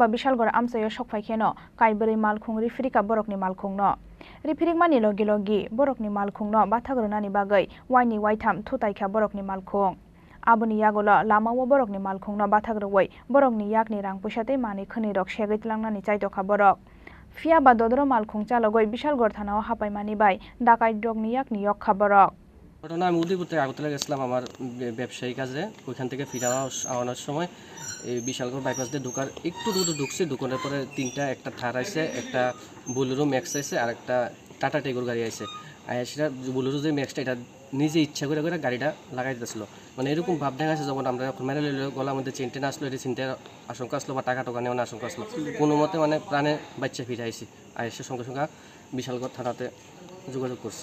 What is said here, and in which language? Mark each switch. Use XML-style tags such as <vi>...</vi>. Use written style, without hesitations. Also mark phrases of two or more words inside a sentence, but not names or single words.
<trp>बिशालगड़ आमसायो सकफाइखेनो काइबरै मालखुं रिफिरिका बरकनि मालखुंनो रिफिरिकमानि लगे लगे बरकनि मालखुंनो बाथाग्रोनानि बागै वाइनि वाइथाम थुताइखा बरकनि मालखुं आबनि यागोल लामाव बरकनि मालखुंनो बाथाग्रोवै बरकनि यागनि रां पैसाते मानै खनै रक सेगैतलांनानि चाइतखा बरक फियाबा दद्र मालखुं चालगै बिशालगड़ थानाव हापाइमानि बाय डाकाइत रकनि यागनि यक्खा बरक</trp> <bn>ঘটনা আমি উদয়পুর থেকে আগরতলা গেছিলাম আমার ব্যবসায়ী কাজে ওইখান থেকে ফিরে আনার সময় এই বিশালগড় বাইপাস দিয়ে ঢোকার একটু দূরে ঢুকছে ঢুকানোর পরে একটা থার আইছে একটা বোলেরো ম্যাক্স আইছে আর একটা টাটা টেগোর গাড়ি আইছে সেটা বোলেরো যে ম্যাক্সটা এটা নিজে ইচ্ছা করে গাড়িটা লাগাই দিতেছিল মানে এরকম ভাব দেখা আছে যখন আমরা মেরে গলা মধ্যে চেনটেন আসলো এটা চিন্তার আশঙ্কা আসলো বা টাকা টোকা নেওয়ার আশঙ্কা আসলো কোনো মতে মানে প্রাণে বাচ্চা ফিরে আইসি আইসে সঙ্গে সঙ্গে বিশালগড় থানাতে যোগাযোগ করছে</bn>